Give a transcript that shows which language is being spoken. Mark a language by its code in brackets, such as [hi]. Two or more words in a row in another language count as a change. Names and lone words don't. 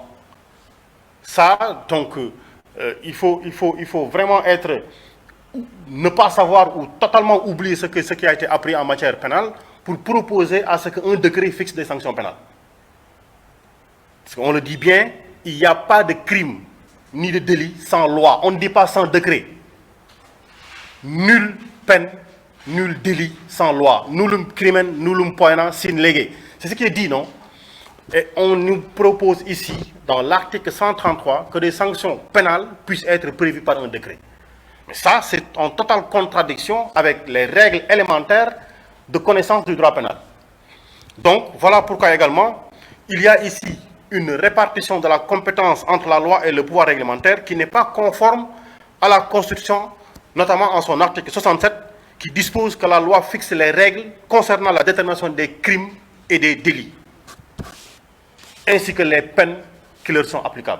[fr] Ça, donc, il faut vraiment ne pas savoir ou totalement oublier ce qui a été appris en matière pénale pour proposer à ce qu'un décret fixe des sanctions pénales. Parce qu'on le dit bien, il n'y a pas de crime ni de délit sans loi. On ne dit pas sans décret. Nulle peine, nul délit sans loi. [la] Nullum crimen, nullum poena sine lege. [fr] C'est ce qui est dit, non? Et on nous propose ici, dans l'article 133, que des sanctions pénales puissent être prévues par un décret. Mais ça, c'est en totale contradiction avec les règles élémentaires de connaissance du droit pénal. Donc, voilà pourquoi également, il y a ici une répartition de la compétence entre la loi et le pouvoir réglementaire qui n'est pas conforme à la Constitution, notamment en son article 67, qui dispose que la loi fixe les règles concernant la détermination des crimes et des délits, ainsi que les peines qui leur sont applicables.